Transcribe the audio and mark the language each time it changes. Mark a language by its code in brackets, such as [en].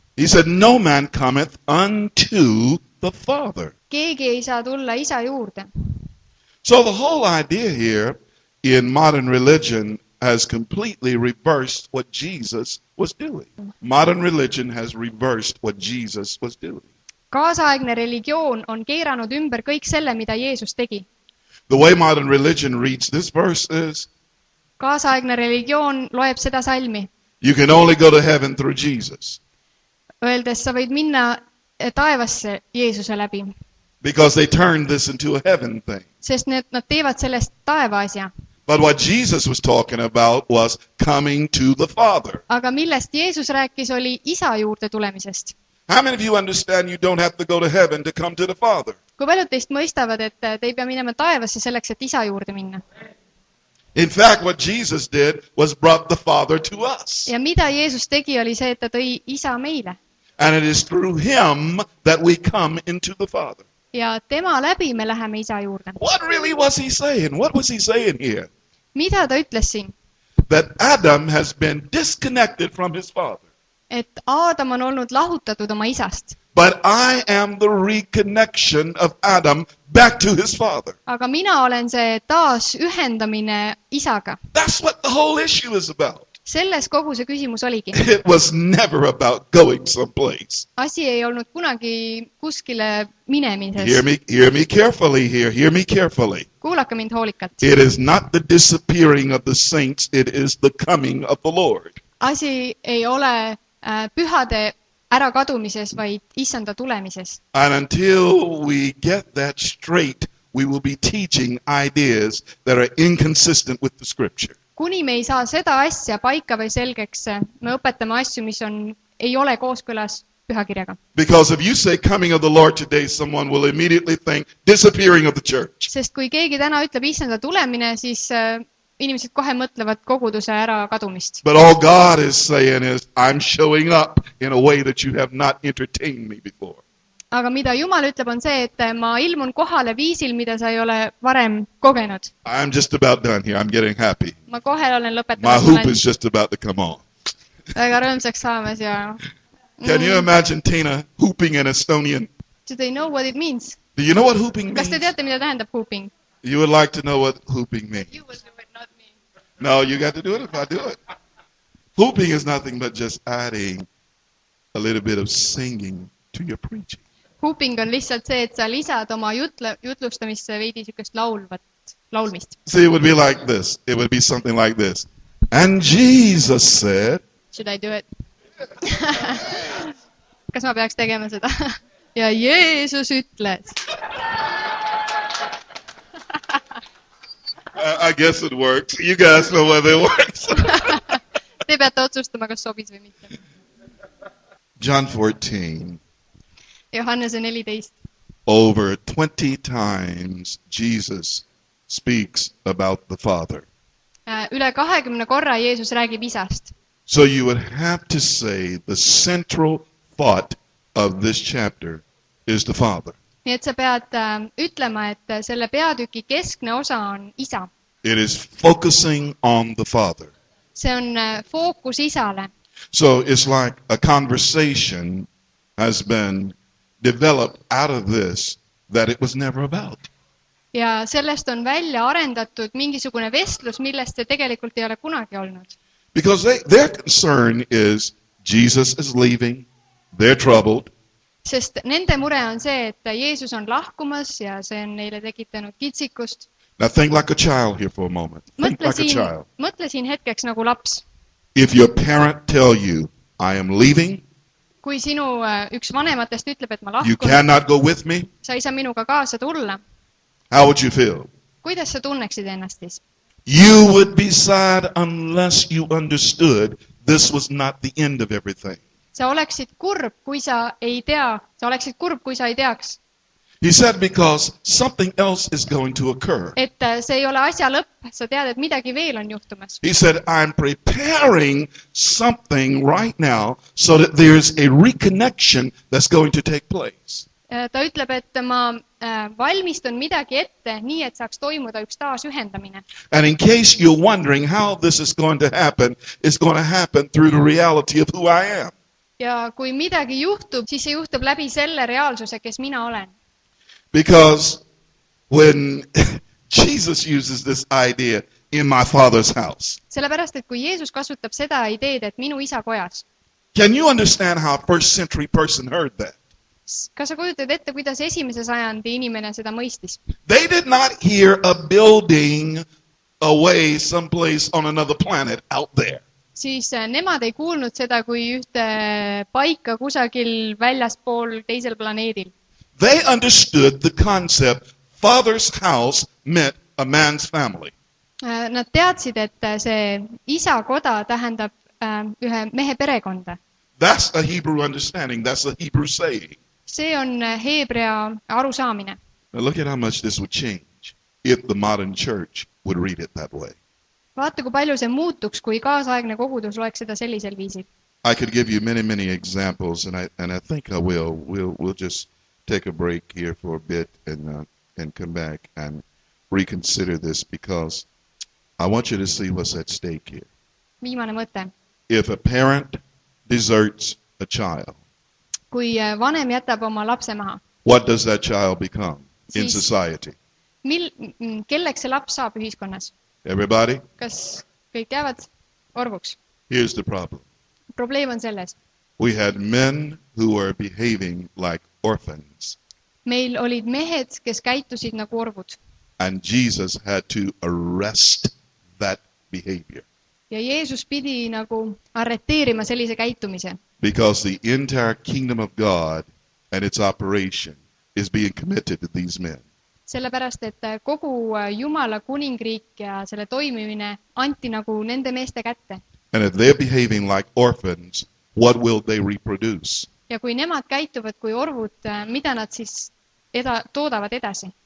[en] He said, no man cometh unto the Father. [et] Keegi ei saa tulla isa juurde. [en] So the whole idea here in modern religion has completely reversed what Jesus was doing. Modern religion has reversed what Jesus was doing. [et] Kaasaegne religioon on keeranud ümber kõik selle, mida Jeesus tegi. [en] The way modern religion reads this verse is, [et] Kaasaegne religioon loeb seda salmi. [en] You can only go to heaven through Jesus. [et] Öeldes, sa võid minna taevasse Jeesuse läbi. [en] Because they turned this into a heaven thing. [et] Sest nad teevad sellest taeva asja. [en] But what Jesus was talking about was coming to the Father. [et] Aga millest Jeesus rääkis, oli isa juurde tulemisest. [en] How many of you understand you don't have to go to heaven to come to the Father? [et] Kui paljud teist mõistavad, et te ei pea minema taevasse selleks, et isa juurde minna? [en] In fact, what Jesus did was brought the Father to us. [et] Ja mida Jeesus tegi, oli see, et ta tõi isa meile. [en] And it is through him that we come into the Father. [et] Ja tema läbi me läheme isa juurde. [en] What really was he saying? What was he saying here? [et] Mida ta ütles siin? [en] That Adam has been disconnected from his father. [et] Et Aadam on olnud lahutatud oma isast. [en] But I am the reconnection of Adam back to his father. [et] Aga mina olen see taas ühendamine isaga. [en] That's what the whole issue is about. [et] Selles kogu see küsimus oligi. [en] It was never about going someplace. [et] Asi ei olnud kunagi kuskile minemises. [en] Hear me carefully here. Hear me carefully. [et] Kuulake mind hoolikalt. [en] It is not the disappearing of the saints. It is the coming of the Lord. [et] Asi ei ole pühade ärakadumises, vaid issanda tulemises. [en] And until we get that straight, we will be teaching ideas that are inconsistent with the scripture. [et] Kuni me ei saa seda asja paika või selgeks, me õpetame asju, mis ei ole kooskõlas pühakirjaga. [en] Because if you say coming of the Lord today, someone will immediately think disappearing of the church. [et] Sest kui keegi täna ütleb issanda tulemine, siis inimesed kohe mõtlevad koguduse ärakadumist. [en] But all God is saying is, I'm showing up in a way that you have not entertained me before. [et] Aga mida Jumal ütleb on see, et ma ilmun kohale viisil, mida sa ei ole varem kogenud. [en] I'm just about done here. I'm getting happy. [et] Ma kohe olen [en] My [et] lõpetamas. [en] hoop is just about to come on. [et] Väga rõõmsaks saamas ja... [en] Can you imagine Tina hooping in Estonian? Do they know what it means? Do you know what hooping [et] Kas te [en] means? [et] teate, mida tähendab hooping? [en] You would like to know what hooping means. You will do it, not me. No, you got to do it if I do it. Hooping is nothing but just adding a little bit of singing to your preaching. [et] Hooping on lihtsalt see, et sa lisad oma jutlustamisse veidi sükest laulmist. [en] See, it would be like this. It would be something like this. And Jesus said, Should I do it? [et] Kas ma peaks tegema seda? Ja Jeesus ütles. [en] I guess it works. You guys know whether it works. [et] Te peate otsustama, kas sobis või mitte. [en] John 14. [et] Johannese 14. [en] Over 20 times Jesus speaks about the Father. [et] Üle 20 korra Jeesus räägib isast. [en] So you would have to say the central thought of this chapter is the Father. [et] Nii et sa pead ütlema, et selle peatüki keskne osa on isa. [en] It is focusing on the Father. [et] See on fookus isale. [en] So it's like a conversation has been developed out of this that it was never about. [et] Ja sellest on välja arendatud mingisugune vestlus, millest see tegelikult ei ole kunagi olnud. [en] Because their concern is Jesus is leaving, they're troubled. [et] Sest nende mure on see, et Jeesus on lahkumas ja see on neile tekitanud kitsikust. [en] Now think like a child here for a moment. Think like a child. [et] Mõtle siin hetkeks nagu laps. [en] If your parent tell you, I am leaving, [et] Kui sinu üks vanematest ütleb, et ma [en] you [et] lahkun, [en] cannot go with me, [et] sa ei saa minuga kaasa tulla, [en] how would you feel? [et] kuidas sa tunneksid ennast siis? [en] You would be sad unless you understood this was not the end of everything. [et] Sa oleksid kurb, kui sa ei teaks. [en] He said because something else is going to occur. [et] Et see ei ole asja lõpp, sa tead, et midagi veel on juhtumas. [en] He said, I'm preparing something right now so that there's a reconnection that's going to take place. [et] Ta ütleb, et ma valmistun midagi ette, nii et saaks toimuda üks taasühendamine. [en] And in case you're wondering how this is going to happen, it's going to happen through the reality of who I am. [et] Ja kui midagi juhtub, siis see juhtub läbi selle reaalsuse, kes mina olen. [en] Because when Jesus uses this idea in my Father's house, [et] Sellepärast, et kui Jeesus kasutab seda ideed, et minu isa kojas, [en] can you understand how a first century person heard that? [et] kas sa kujutad ette, kuidas esimese sajandi inimene seda mõistis? [en] They did not hear a building away someplace on another planet out there. [et] Siis nemad ei kuulnud seda kui ühte paika kusagil väljaspool teisel planeedil. [en] They understood the concept Father's house meant a man's family. [et] Nad teadsid, et see isa koda tähendab ühe mehe perekonda. [en] That's a Hebrew understanding. That's a Hebrew saying. [et] See on heebrea arusaamine. [en] Now look at how much this would change if the modern church would read it that way. [et] Vaata, kui palju see muutuks, kui kaasaegne kogudus loeks seda sellisel viisil. [en] I could give you many examples, and I think I will. We'll just take a break here for a bit and come back and reconsider this, because I want you to see what's at stake here. [et] Viimane mõte. [en] If a parent deserts a child, [et] Kui vanem jätab oma lapse maha, [en] what does that child become in [et] Siis- [en] society? [et] Kelleks see laps saab ühiskonnas? [en] Everybody? [et] Kas kõik jäävad orvuks? [en] Here's the problem. [et] Probleem on selles. [en] We had men who were behaving like orphans, [et] Meil olid mehed, kes käitusid nagu orvud. [en] and Jesus had to arrest that behavior, [et] Ja Jeesus pidi nagu arreteerima sellise käitumise. [en] because the entire kingdom of God and its operation is being committed to these men. [et] Sellepärast, et kogu Jumala kuningriik ja selle toimimine anti nagu nende meeste kätte. [en] And if they're behaving like orphans, what will they reproduce? [et] Ja kui nemad käituvad kui orvud, mida nad siis toodavad edasi?